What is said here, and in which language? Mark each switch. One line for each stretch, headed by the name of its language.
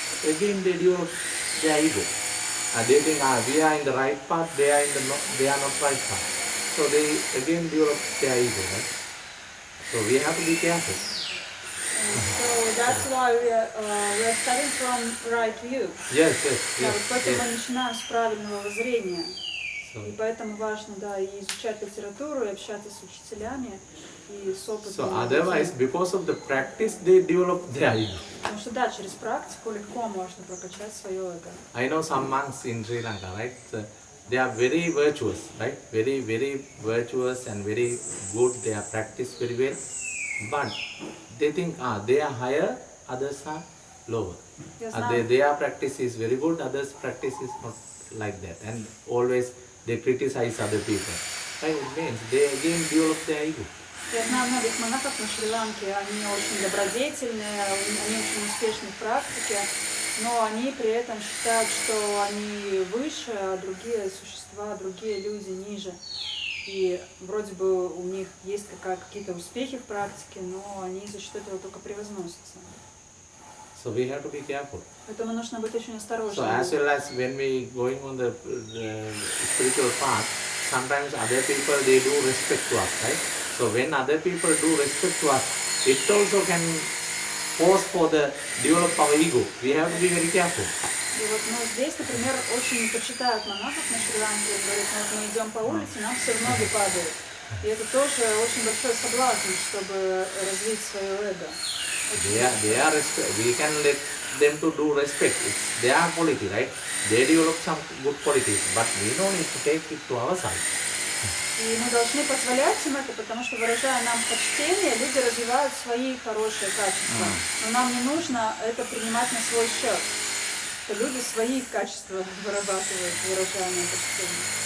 English: Again, they develop their ego. They think, we are in the right path, they are not right path. So they again develop their ego, right? So we have to be careful. So that's why we are starting from right view. Yes.
Russian: Да, вот поэтому мы начинаем с правильного воззрения.
English: So,
Russian: И поэтому важно, да, и изучать литературу, и общаться с учителями, и с опытом.
English: so otherwise, because of the practice, they develop their ego.
Russian: Потому что, да, через практику легко можно прокачать свое эго.
English: I know some monks in Sri Lanka, right? So they are very virtuous, right? Very, very virtuous and very good. They are practiced very well. But they think, they are higher, others are lower.
Russian: Я
English: Their practice is very good, others' practice is not like that. And always they criticize other people. Right? It means they again develop their ego.
Russian: Я знаю многих монахов на Шри-Ланке, они очень добродетельные, они очень успешны в практике, но они при этом считают, что они выше, а другие существа, другие люди ниже. И вроде бы у них есть какие-то успехи в практике, но они за счет этого только превозносятся.
English: So we have to be careful.
Russian: Поэтому нужно быть очень
English: So
Russian: осторожным.
English: as well as when we going on the spiritual path, sometimes other people they do respect to us, right? So when other people do respect to us, it also can pose for the develop our ego. We have to be very careful.
Russian: И вот здесь, например, очень почитают монахов на Шри-Ланке, говорят, мы идем по улице, нам все ноги падают. И это тоже очень большой соблазн, чтобы развить свое эго.
English: We can let them to do respect. It's their quality, right? They develop some good qualities, but we don't need to take it to our side.
Russian: И мы должны позволять им это, потому что, выражая нам почтение, люди развивают свои хорошие качества. Но нам не нужно это принимать на свой счет. Что люди свои качества вырабатывают, выражая нам почтение.